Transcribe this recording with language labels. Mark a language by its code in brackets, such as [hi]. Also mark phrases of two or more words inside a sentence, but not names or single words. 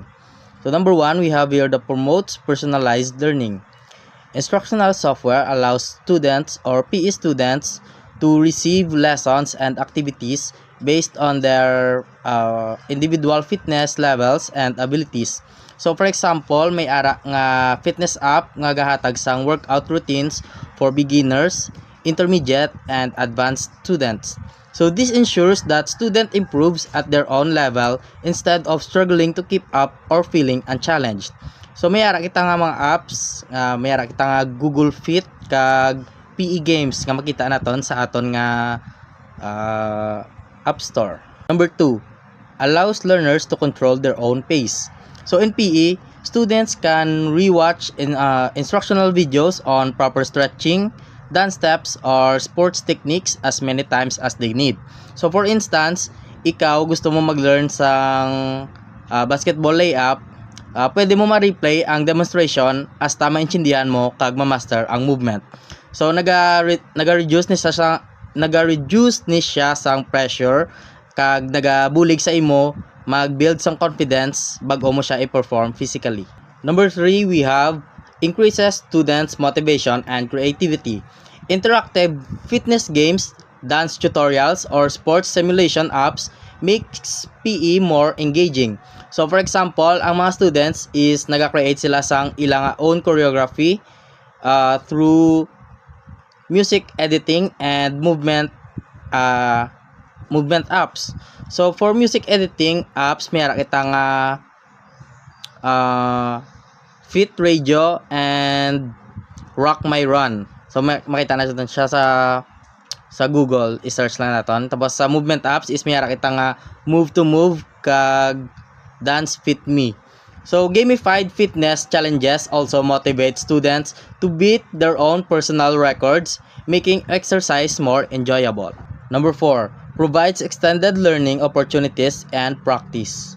[en] So number one, we have here the promotes personalized learning. Instructional software allows students or PE students to receive lessons and activities based on their individual fitness levels and abilities. So for example, [hil] may ara nga fitness app nga gahatag sang [en] workout routines for beginners, intermediate, and advanced students. So this ensures that student improves at their own level instead of struggling to keep up or feeling unchallenged. [hil] So may ara kita nga mga apps, may ara kita nga Google Fit kag [en] PE games [hil] nga makita naton sa aton nga App Store. [en] Number 2, allows learners to control their own pace. So in PE, students can rewatch instructional videos on proper stretching, dance steps, or sports techniques as many times as they need. So for instance, [hil] ikaw gusto mo mag-learn sang [en] basketball layup, [hil] pwede mo ma-replay ang demonstration hasta maintindihan mo kag ma-master ang movement. So naga-reduce ni siya sang pressure kag nagabulig sa imo mag-build sang confidence bago mo siya i-perform physically. [en] Number 3, we have increases students' motivation and creativity. Interactive fitness games, dance tutorials, or sports simulation apps makes PE more engaging. So for example, [hil] ang mga students is naga-create sila sang ilang [en] own choreography through music editing and movement apps. So for music editing apps, [hil] may kita nga Fit Radio and Rock My Run. So makita na siya sa Google, i-search lang natin. Tapos sa movement apps is may kita nga Move to Move kag Dance Fit Me. [en] So gamified fitness challenges also motivate students to beat their own personal records, making exercise more enjoyable. Number 4, provides extended learning opportunities and practice.